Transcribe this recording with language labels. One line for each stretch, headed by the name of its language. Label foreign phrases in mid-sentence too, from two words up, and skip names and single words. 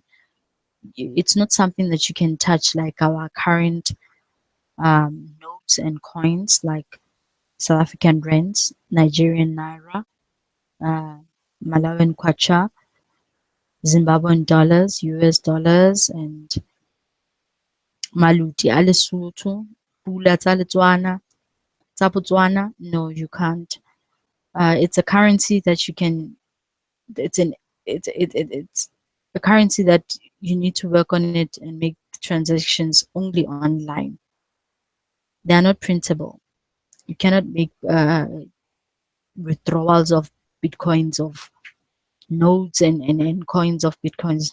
English: It's not something that you can touch, like our current notes and coins, like South African rands, Nigerian naira, uh, Malawian kwacha, Zimbabwean dollars, US dollars, and
Southern Sotho: maluti a Lesotho, pula tsa Letswana, tsa Botswana.
English: No, you can't. It's a currency that you can. It's an it's a currency that you need to work on it and make transactions only online. They are not printable. You cannot make withdrawals of bitcoins, of nodes and coins of bitcoins.